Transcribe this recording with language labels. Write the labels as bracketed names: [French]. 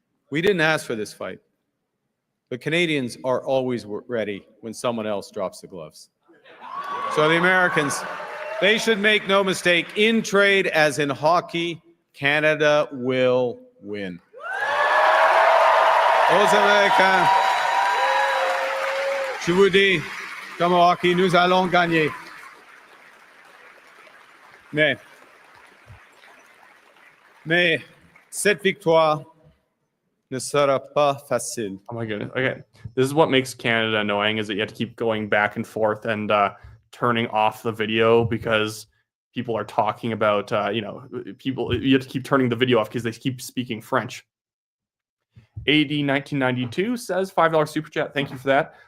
[English] We didn't ask for this fight. The Canadians are always ready when someone else drops the gloves. So the Americans, they should make no mistake, in trade as in hockey, Canada will win. [French] Aux Américains, je vous dis, comme au hockey, nous allons gagner. Mais cette victoire ne sera pas facile. [English] Oh my goodness. Okay. This is what makes Canada annoying, is that you have to keep going back and forth and turning off the video because people are talking about, you have to keep turning the video off because they keep speaking French. AD 1992 says $5 super chat. Thank you for that.